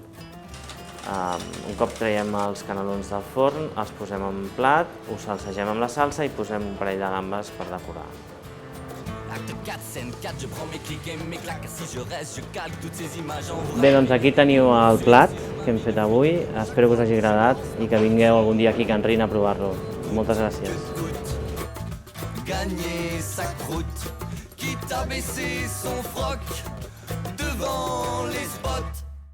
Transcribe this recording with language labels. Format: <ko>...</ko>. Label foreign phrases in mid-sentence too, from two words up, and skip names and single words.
<ca>Un cop traiem els canelons del forn, els posem en plat, ho salsegem amb la salsa i posem un parell de gambes per decorar. Bé, doncs aquí teniu el plat que hem fet avui. Espero que us hagi agradat i que vingueu algun dia aquí a Can Rin a provar-lo. Moltes gràcies.</ca> <fr>Gagner sa croûte, quitte à baisser son froc devant les spots.</fr>